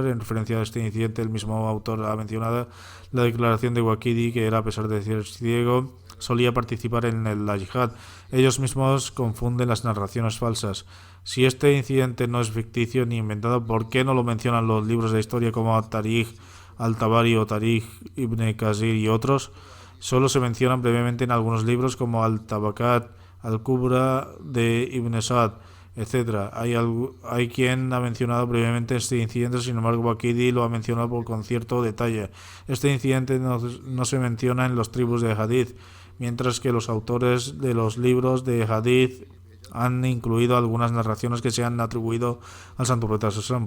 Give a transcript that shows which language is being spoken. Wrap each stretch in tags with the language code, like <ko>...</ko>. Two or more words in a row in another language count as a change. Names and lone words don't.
<es>En referencia a este incidente, el mismo autor ha mencionado la declaración de Waqidi, que era, a pesar de ser ciego, solía participar en la yihad. Ellos mismos confunden las narraciones falsas. Si este incidente no es ficticio ni inventado, ¿por qué no lo mencionan los libros de historia como Tarikh al-Tabari o Tarikh ibn Kasir y otros? Solo se mencionan brevemente en algunos libros como Al-Tabakat al-Kubra de Ibn Sa'd. etc. Hay quien ha mencionado brevemente este incidente, sin embargo Bakidi lo ha mencionado con cierto detalle. Este incidente no se menciona en los tribus de Hadith, mientras que los autores de los libros de Hadith han incluido algunas narraciones que se han atribuido al Santo Profeta Sallallahu.</es>